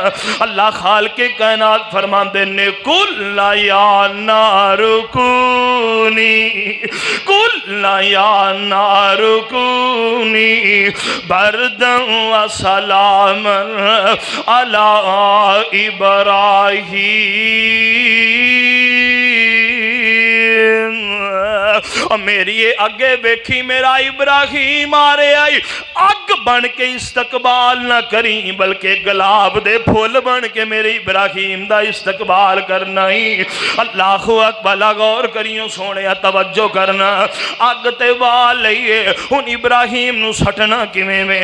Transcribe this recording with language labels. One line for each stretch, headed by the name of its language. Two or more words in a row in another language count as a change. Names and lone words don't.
Punjabi: اللہ خالق کائنات فرماندے نے
Arabic: قل يا نار كوني، قل يا نار كوني بردا سلام على إبراهيم.
Punjabi: میری اگے ویکھی میرا ابراہیم آ رہا ہے، اگ بن کے استقبال نہ کری بلکہ گلاب دے پھول بن کے میرے ابراہیم دا استقبال کرنا ہی۔ اللہ اکبر، غور کریوں سونے توجہ کرنا، اگ تے وال لئیے ہن ابراہیم نو سٹنا کیویں میں؟